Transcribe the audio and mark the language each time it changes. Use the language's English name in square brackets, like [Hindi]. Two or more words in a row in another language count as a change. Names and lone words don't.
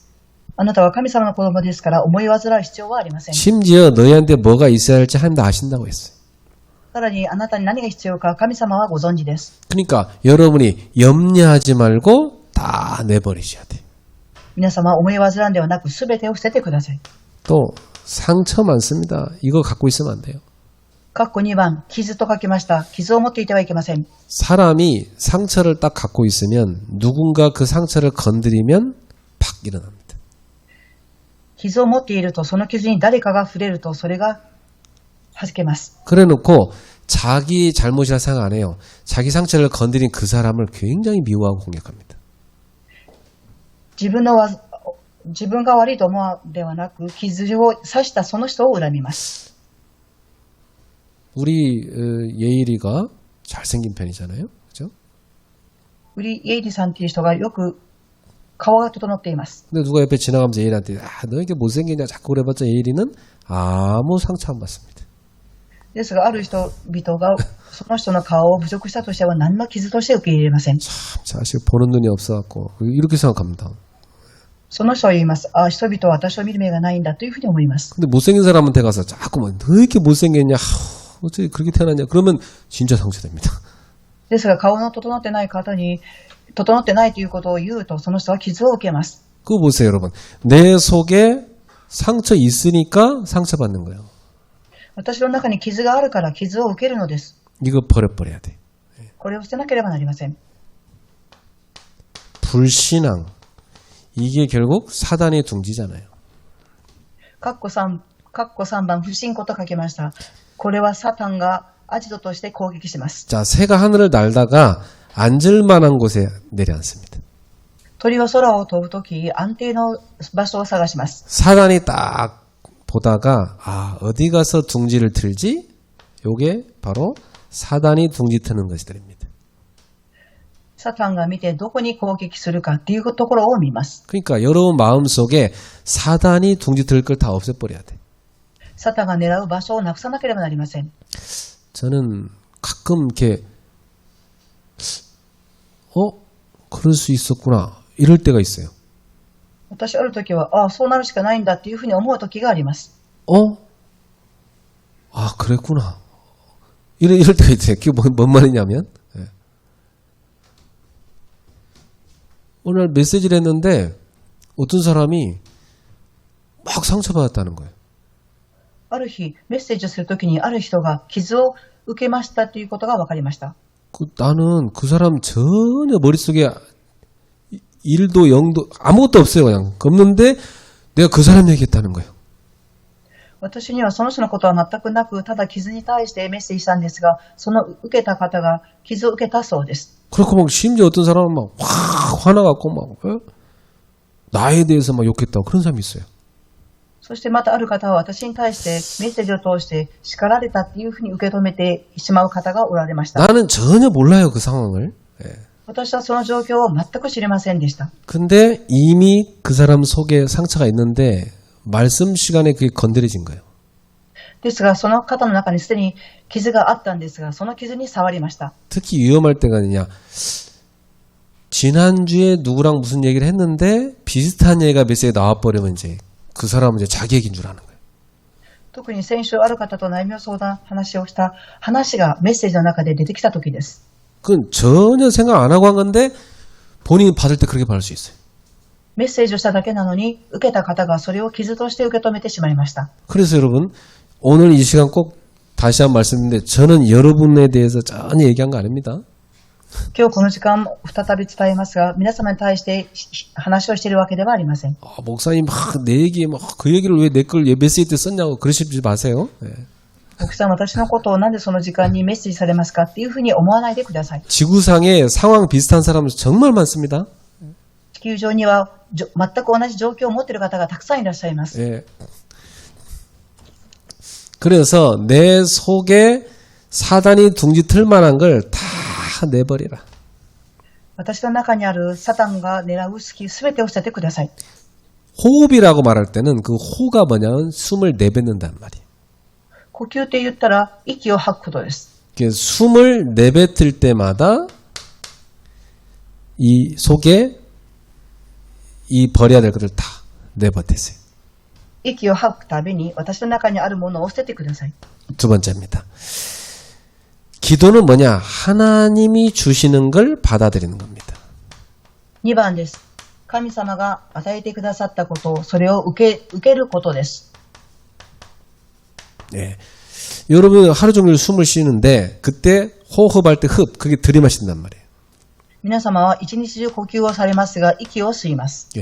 [Japanese] あなたは神様の子供ですから思い煩う必要はありません。 [Korean] 심지어 너희한테 뭐가 있어야 할지 하나님도 아신다고 했어요. [Japanese] さらにあなたに何が必要か神様はご存知です。 [Korean] 그러니까 여러분이 염려하지 말고 다 내버리셔야 돼요. [Japanese] 皆様思い煩んではなく全てを捨ててください。 [Korean] 또 상처 많습니다. 이거 갖고 있으면 안 돼요. [Japanese] かっこ2番、傷と書きました。傷を持っていてはいけません。 [Korean] 사람이 상처를 딱 갖고 있으면 누군가 그 상처를 건드리면 팍 일어납니다. [Japanese] 傷を持っているとその傷に誰かが触れるとそれが弾けます。 [Korean] 그래놓고 자기 잘못이라 생각 안 해요. 자기 상처를 건드린 그 사람을 굉장히 미워하고 공격합니다. [Japanese] 自分が悪いと思うではなく傷を刺したその人を恨みます。 [Korean] 우리 예일이가 잘생긴 편이잖아요. 그죠? [Japanese] ウリ・イェイリさんという人がよく顔が整っています。 [Korean] 근데 누가 옆에 지나가면서 예일한테 너 이렇게 못생기냐 자꾸 그래봤자 예일이는 아무 상처 안 받습니다. [Japanese] ですがある人々がその人の顔を侮辱したとしては何の傷として受け入れません。 [Korean] 참 자식 보는 눈이 없어갖고 이렇게 생각합니다. [Japanese] その人は言います。あ、人々は私を見る目がないんだというふうに思います。 [Korean] 근데 못생긴 사람한테 가서 자꾸 너 이렇게 못생겼냐 어떻게 그렇게 태어났냐 그러면 진짜 상처됩니다. [Japanese] ですが顔の整ってない方に整ってないということを言うとその人は傷を受けます。 [Korean] 그거 보세요 여러분. 내 속에 상처 있으니까 상처받는 거예요. [Japanese] 私の中に傷があるから傷を受けるのです。 [Korean] 이거 버려야 돼. [Japanese] これを捨てなければなりません。 [Korean] 불신앙 이게 결국 사단의 둥지잖아요. [Japanese] かっこ3番不信仰と書きました。これはサタンがアジトとして攻撃します。 [Korean] 자, 새가 하늘을 날다가 앉을 만한 곳에 내려앉습니다. [Japanese] 鳥は空を飛ぶとき安定の場所を探します。 [Korean] 사단이 딱 보다가 어디 가서 둥지를 틀지? 요게 바로 사단이 둥지 트는 것들입니다. [Japanese] サタンが見てどこに攻撃するかっていうところを見ます。 [Korean] 그러니까 여러분 마음속에 사단이 둥지 틀 걸 다 없애버려야 돼. [Japanese] サタンが狙う場所をなくさなければなりません。 [Korean] 저는 가끔 이렇게 그럴 수 있었구나 이럴 때가 있어요. [Japanese] 私あるときはそうなるしかないんだっていうふうに思うときがあります。 [Korean] 그랬구나. 이럴 때가 있어요. 그게 뭔 말이냐면 오늘 메시지를 했는데 어떤 사람이 막 상처받았다는 거예요. [Japanese] ある日メッセージをするときにある人が傷を受けましたということが分かりました。 [Korean] 나는 그 사람 전혀 머릿속에 일도 영도 아무것도 없어요. 그냥 없는데 내가 그 사람 얘기했다는 거예요. [Japanese] 私にはその人のことは全くなくただ傷に対してメッセージしたんですがその受けた方が傷を受けたそうです。 [Korean] 그렇고 막 심지어 어떤 사람은 막 확 화나갖고 막 나에 대해서 막 욕했다고 그런 사람이 있어요. [Japanese] そしてまたある方は私に対してメッセージを通して叱られたっていうふうに受け止めてしまう方がおられました。 [Korean] 나는 전혀 몰라요 그 상황을. [Japanese] 私はその状況を全く知りませんでした。 [Korean] 근데 이미 그 사람 속에 상처가 있는데 말씀 시간에 그게 건드려진 거예요. [Japanese] ですが、その肩の中にすでに傷があったんですが、その傷に触りました。 [Korean] 특히 위험할 때가 있냐. 지난주에 누구랑 무슨 얘기를 했는데 비슷한 얘기가 메시지에 나와버리면 이제 그 사람은 이제 자기 얘기인 줄 아는 거예요. [Japanese] 特に先週ある方と悩みを相談、話をした話がメッセージの中で出てきた時です。 [Korean] 그건 전혀 생각 안 하고 한 건데 본인이 받을 때 그렇게 받을 수 있어요. [Japanese] メッセージをしただけなのに、受けた方がそれを傷として受け止めてしまいました。 [Korean] 그래서 여러분 오늘 이 시간 꼭 다시 한번 말씀드리는데 저는 여러분에 대해서 전혀 얘기한 거 아닙니다. [Japanese] 今日この時間再び伝えますが、皆様に対して話をしているわけではありません。 [Korean] 목사님 막 내 얘기 막 그 얘기를 왜 내 걸 메시지 때 썼냐고 그러시지 마세요. 네. [Japanese] 奥さん、私のことをなんでその時間にメッセージされますかっていうふうに思わないでください。 [Korean] 지구상에 상황 비슷한 사람은 정말 많습니다. [Japanese] 地球上には全く同じ状況を持っている方がたくさんいらっしゃいます。 [Korean] 예. 그래서 내 속에 사단이 둥지 틀 만한 걸 다 내버리라. [Japanese] 私の中にあるサタンが狙う隙すべてを捨ててください。 [Korean] 호흡이라고 말할 때는 그 호가 뭐냐면 숨을 내뱉는단 말이에요. [Japanese] 呼吸って言ったら息を吐くことです。 [Korean] 숨을 내뱉을 때마다 이 속에 이 버려야 될 것을 다 내버리세요. [Japanese] 息を吐くたびに私の中にあるものを捨ててください。 [Korean] 두 번째입니다. 기도는 뭐냐? 하나님이 주시는 걸 받아들이는 겁니다. [Japanese] 2 番です。神様が与えてくださったことを、それを受けることです。 [Korean] 예. 여러분 하루 종일 숨을 쉬는데 그때 호흡할 때 흡 그게 들이마신단 말이에요. [Japanese] 皆様は一日中呼吸をされますが、息を吸います。